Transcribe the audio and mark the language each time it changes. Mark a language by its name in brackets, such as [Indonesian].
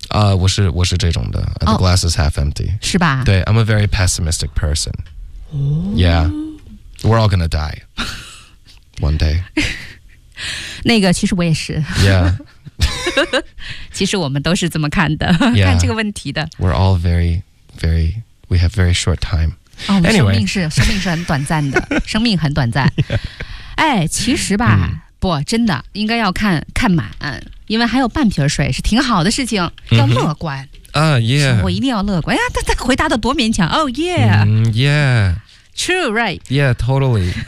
[Chinese] 啊、我是这种的、 [English] oh, The glass is half empty， [Chinese] 是吧， [English] 对， I'm a very pessimistic person、 oh. Yeah We're all gonna die One day [Chinese] 那个其实我也是 [English] Yeah [Chinese] 其实我们都是这么看的、 [English] yeah. [Chinese] 看这个问题的。 [English] We're all very very We have very short time、 oh, Anyway [Chinese] 生命是很短暂的生命很短暂、 [English] yeah. [Chinese] 哎，其实吧、嗯，不，真的应该要看看满，因为还有半瓶水是挺好的事情，要乐观啊、嗯 yeah，我一定要乐观呀、啊、他回答的多勉强。 [English] Oh yeah、 yeah true right yeah totally